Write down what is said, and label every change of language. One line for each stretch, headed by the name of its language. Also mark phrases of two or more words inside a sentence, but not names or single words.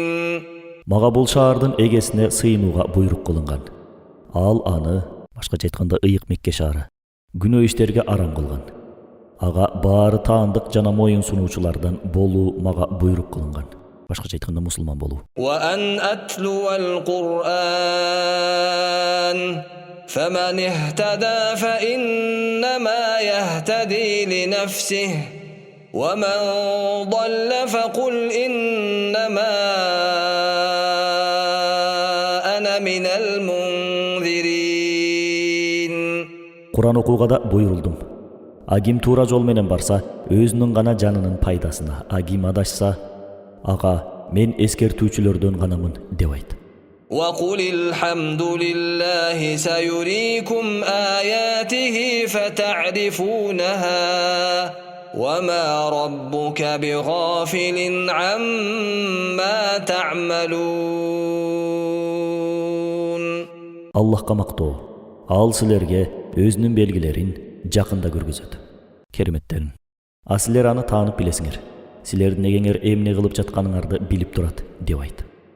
Kyrgyz: Мага бул шаардын эгесине сыйынууга буйрук кылынган. Ал аны, башкача айтканда, ыйык Мекке шаары, күнөө иштерге арам кылган. Ага баары таандык жана моюн сунуучулардан болуу мага буйрук кылынган. Башкача айтканда, мусулман болуу.
Arabic: وأن أتلو القرآن فمن اهتدى فإنما يهتدي لنفسه ومن ضل فقل إنما أنا من المنذرين.
Kyrgyz: Куран окууга да буйрулдум. Агим туура жол менен барса, өзүнүн гана жанынын пайдасына, агим адашса, ага мен эскертүүчүлөрдөн ганамын деп айт.
Arabic: وقل الحمد لله سيريكم آياته فتعرفونها وما ربك بغافل عما تعملون.
Kyrgyz: Аллахка мактоо. Ал силерге өзүнүн белгилерин жакында көргөзөт. Кереметтерин. А силер аны таанып билесиңер. Силердин эгеңер эмне кылып жатканыңарды билип турат деп айт.